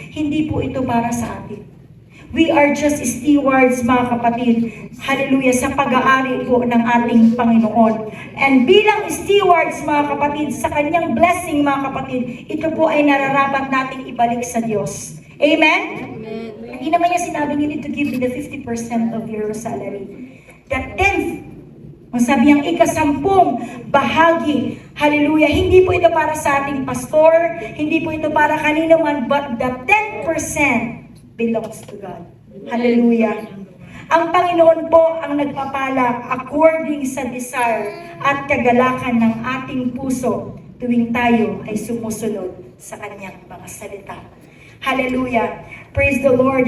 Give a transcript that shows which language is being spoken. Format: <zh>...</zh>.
<tl>Hindi po ito para sa atin.</tl> <en>We are just stewards,</en> <tl>mga kapatid, hallelujah, sa pag-aari po ng ating Panginoon. And bilang stewards, mga kapatid, sa kanyang blessing, mga kapatid, ito po ay nararapat nating ibalik sa Diyos. Amen? Hindi naman niya sinabi,</tl> <en>you need to give me the 50% of your salary.</en> <tl>The 10th, ang sabi niyang 10 bahagi. Hallelujah. Hindi po ito para sa ating pastor, hindi po ito para kanino man,</tl> <en>but the 10% belongs to God.</en> <tl>Hallelujah. Ang Panginoon po ang nagpapala according sa desire at kagalakan ng ating puso tuwing tayo ay sumusunod sa kanyang mga salita. Hallelujah.</tl> <en>Praise the Lord.</en>